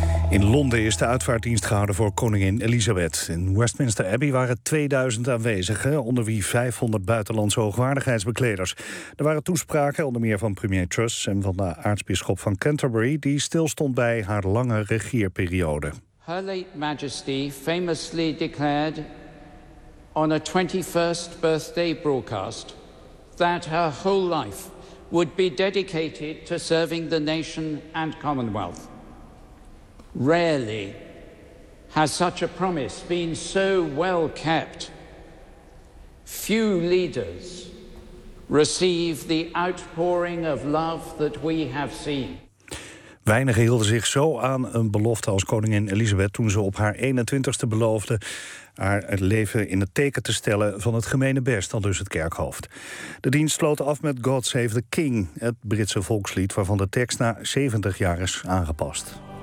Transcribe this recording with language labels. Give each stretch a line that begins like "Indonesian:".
Dutch: In Londen is de uitvaartdienst gehouden voor koningin Elizabeth. In Westminster Abbey waren 2000 aanwezigen, onder wie 500 buitenlandse hoogwaardigheidsbekleders. Er waren toespraken, onder meer van premier Truss en van de aartsbisschop van Canterbury, die stilstond bij haar lange regeerperiode.
English: Her late majesty famously declared on a 21st birthday broadcast that her whole life would be dedicated to serving the nation and commonwealth. Rarely has such a promise been so well kept. Few leaders receive the outpouring of love that we have seen.
Dutch: Weinigen hielden zich zo aan een belofte als koningin Elizabeth toen ze op haar 21ste beloofde haar het leven in het teken te stellen van het gemene best, al dus het kerkhoofd. De dienst sloot af met God Save the King, het Britse volkslied waarvan de tekst na 70 jaar is aangepast.